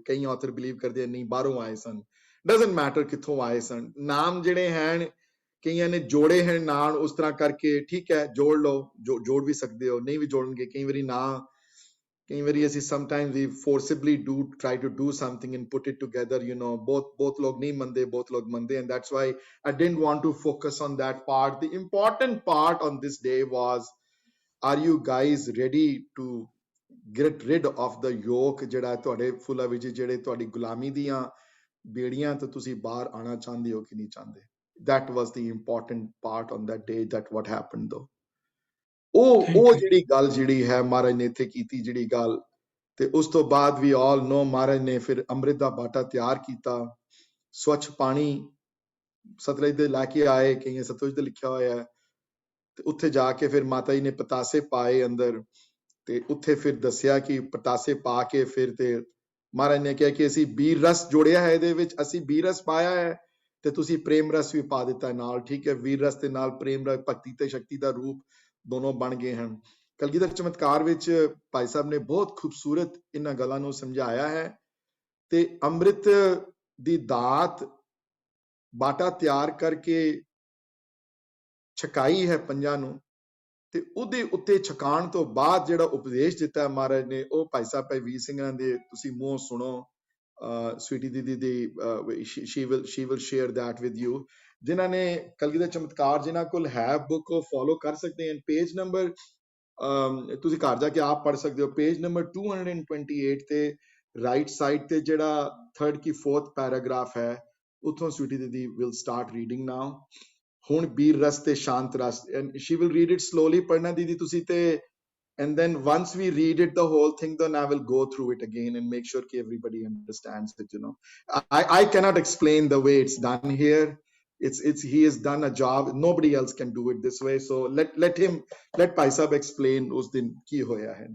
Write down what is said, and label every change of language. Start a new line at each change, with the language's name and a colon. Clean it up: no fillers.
Punjabi: ਕਈ author believe ਕਰਦੇ ਨਹੀਂ ਬਾਹਰੋਂ ਆਏ ਸਨ। ਡਜ਼ਨਟ ਮੈਟਰ ਕਿੱਥੋਂ ਆਏ ਸਨ, ਨਾਮ ਜਿਹੜੇ ਹਨ ਕਈਆਂ ਨੇ ਜੋੜੇ ਹਨ ਨਾਮ ਉਸ ਤਰ੍ਹਾਂ ਕਰਕੇ, ਠੀਕ ਹੈ ਜੋੜ ਲਓ, ਜੋੜ ਵੀ ਸਕਦੇ ਹੋ, ਨਹੀਂ ਵੀ ਜੋੜਨਗੇ ਕਈ ਵਾਰੀ ਨਾ, ਕਈ ਵਾਰੀ ਅਸੀਂ
English: sometimes we forcibly try to do something and put it together, you know, both
Punjabi: ਲੋਗ ਨਹੀਂ ਮੰਨਦੇ, ਬਹੁਤ ਲੋਗ ਮੰਨਦੇ,
English: and that's why I didn't want to focus on that part. The important part on this day was, are you guys ready to get rid of the yoke
Punjabi: ਜਿਹੜਾ ਤੁਹਾਡੇ ਫੁੱਲਾਂ ਵਿੱਚ, ਜਿਹੜੇ ਤੁਹਾਡੀ ਗੁਲਾਮੀ ਦੀਆਂ ਬੇੜੀਆਂ ਤੋਂ ਤੁਸੀਂ ਬਾਹਰ ਆਣਾ ਚਾਹੁੰਦੇ ਹੋ ਕਿ ਨਹੀਂ ਚਾਹੁੰਦੇ?
English: That was the important part on that day, that what happened though.
Punjabi: ਉਹ ਜਿਹੜੀ ਗੱਲ ਜਿਹੜੀ ਹੈ ਮਹਾਰਾਜ ਨੇ ਇੱਥੇ ਕੀਤੀ ਜਿਹੜੀ ਗੱਲ, ਤੇ ਉਸ ਤੋਂ ਬਾਅਦ ਵੀ ਆਲ ਨੋ ਮਹਾਰਾਜ ਨੇ ਫਿਰ ਅੰਮ੍ਰਿਤ ਦਾ ਬਾਟਾ ਤਿਆਰ ਕੀਤਾ, ਸਵੱਛ ਪਾਣੀ ਸਤਲੁਜ ਦੇ ਲੈ ਕੇ ਆਏ, ਕਈਆਂ ਸਤਲੁਜ ਤੇ ਲਿਖਿਆ ਹੋਇਆ ਹੈ, ਤੇ ਉੱਥੇ ਜਾ ਕੇ ਫਿਰ ਮਾਤਾ ਜੀ ਨੇ ਪਤਾਸੇ ਪਾਏ ਅੰਦਰ, ਤੇ ਉੱਥੇ ਫਿਰ ਦੱਸਿਆ ਕਿ ਪਤਾਸੇ ਪਾ ਕੇ ਫਿਰ ਤੇ ਮਹਾਰਾਜ ਨੇ ਕਿਹਾ ਕਿ ਅਸੀਂ ਬੀਰ ਰਸ ਜੋੜਿਆ ਹੈ, ਇਹਦੇ ਵਿੱਚ ਅਸੀਂ ਬੀਰ ਰਸ ਪਾਇਆ ਹੈ ਤੇ ਤੁਸੀਂ ਪ੍ਰੇਮ ਰਸ ਵੀ ਪਾ ਦਿੱਤਾ ਨਾਲ, ਠੀਕ ਹੈ। ਵੀਰ ਰਸ ਦੇ ਨਾਲ ਪ੍ਰੇਮ ਰਸ, ਭਗਤੀ ਤੇ ਸ਼ਕਤੀ ਦਾ ਰੂਪ ਦੋਨੋਂ ਬਣ ਗਏ ਹਨ। ਕਲਗੀਧਰ ਚਮਤਕਾਰ ਵਿੱਚ ਭਾਈ ਸਾਹਿਬ ਨੇ ਬਹੁਤ ਖੂਬਸੂਰਤ ਇਹਨਾਂ ਗੱਲਾਂ ਨੂੰ ਸਮਝਾਇਆ ਹੈ। ਤੇ ਅੰਮ੍ਰਿਤ ਦੀ ਦਾਤ ਬਾਟਾ ਤਿਆਰ ਕਰਕੇ ਛਕਾਈ ਹੈ ਪੰਜਾਂ ਨੂੰ, ਤੇ ਉਹਦੇ ਉੱਤੇ ਛਕਾਉਣ ਤੋਂ ਬਾਅਦ ਜਿਹੜਾ ਉਪਦੇਸ਼ ਦਿੱਤਾ ਮਹਾਰਾਜ ਨੇ, ਉਹ ਭਾਈ ਸਾਹਿਬ ਭਾਈ ਵੀਰ ਸਿੰਘਾਂ ਦੇ ਤੁਸੀਂ ਮੂੰਹੋਂ ਸੁਣੋ। ਸਵੀਟੀ ਦੀਦੀ ਦੀ
English: she will share that with you।
Punjabi: ਜਿਨ੍ਹਾਂ ਨੇ ਕਲਗੀਧਰ ਚਮਤਕਾਰ ਜਿਨ੍ਹਾਂ ਕੋਲ ਹੈ ਬੁੱਕ, ਉਹ ਫੋਲੋ ਕਰ ਸਕਦੇ ਹਨ। ਪੇਜ ਨੰਬਰ ਤੁਸੀਂ ਘਰ ਜਾ ਕੇ ਆਪ ਪੜ੍ਹ ਸਕਦੇ ਹੋ, ਪੇਜ ਨੰਬਰ 228 ਤੇ ਰਾਈਟ ਸਾਈਡ ਤੇ ਜਿਹੜਾ 3rd ਕੀ 4th ਪੈਰਾਗ੍ਰਾਫ ਹੈ, ਉੱਥੋਂ ਸਵੀਟੀ ਦੀਦੀ
English: will start reading now।
Punjabi: ਹੁਣ ਬੀਰ ਰਸ ਤੇ ਸ਼ਾਂਤ ਰਸ,
English: and she will read it slowly
Punjabi: ਪੜ੍ਹਨਾ ਦੀਦੀ ਤੁਸੀਂ, ਤੇ
English: and then once we read it the whole thing, then I will go through it again and make sure that everybody understands it, you know. I cannot explain the way it's done here. It's he has done a job, nobody else can do it this way, so let Bhai Sahab explain us
Punjabi: din ki hoya hai।